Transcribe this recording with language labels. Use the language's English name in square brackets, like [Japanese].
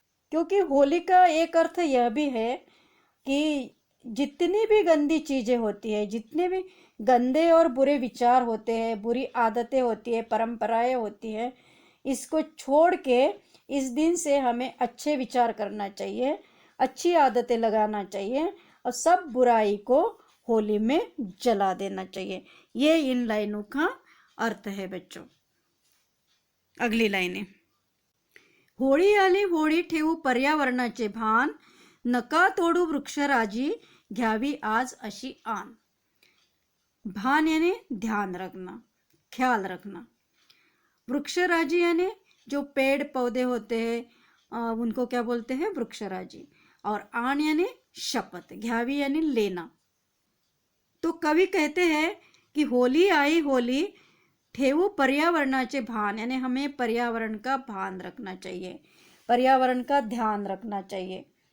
[Hindi] क्योंकि होली का एक अर्थ यह भी है कि जितनी भी गंदी चीज़ें होती है, जितने भी गंदे और बुरे विचार होते हैं, बुरी आदतें होती है, परंपराएं होती हैं, इसको छोड़ के इस दिन से हमें अच्छे विचार करना चाहिए, अच्छी आदतें लगाना चाहिए, और सब बुराई को होली में जला देना चाहिए। ये इन लाइनों का अर्थ है बच्चों। अगली लाइनें। [Marathi] होळी आली होळी, ठेवू पर्यावरणाचे भान, नका तोडू वृक्षराजी, घ्यावी आज अशी आन। [Hindi] भान यानी ध्यान रखना, ख्याल रखना। वृक्षराजी यानी जो पेड़ पौधे होते हैं, उनको क्या बोलते हैं, वृक्षराजी। और आन यानी शपथ, घ्यावी यानी लेना। तो कवि कहते हैं कि होली आई होली, [Marathi] ठेवू पर्यावरणाचे भान, [Hindi] यानी हमें पर्यावरण का भान रखना चाहिए, पर्यावरण का ध्यान रखना चाहिए।